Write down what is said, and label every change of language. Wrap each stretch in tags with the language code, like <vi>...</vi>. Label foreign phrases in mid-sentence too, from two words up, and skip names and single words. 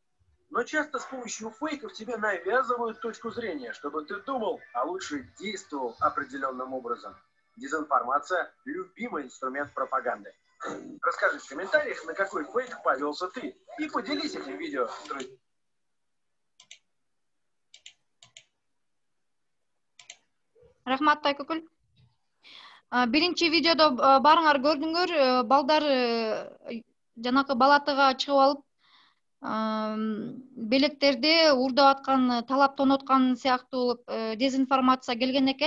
<ru>Но часто с помощью фейков тебе навязывают точку зрения, чтобы ты думал, а лучше действовал определенным образом. Дезинформация – любимый инструмент пропаганды. Расскажи в комментариях, на какой фейк повелся ты, и поделись этим видео с друзьями.</ru> <ky>Рахмат, Тайкөкүл. Биринчи видеодо баарыңар көрдүңөр, балдар жанакы балатыга чыгып алып, белектерди уурдап аткан, талап тонуп аткан сыяктуу дезинформация келген экен.</ky>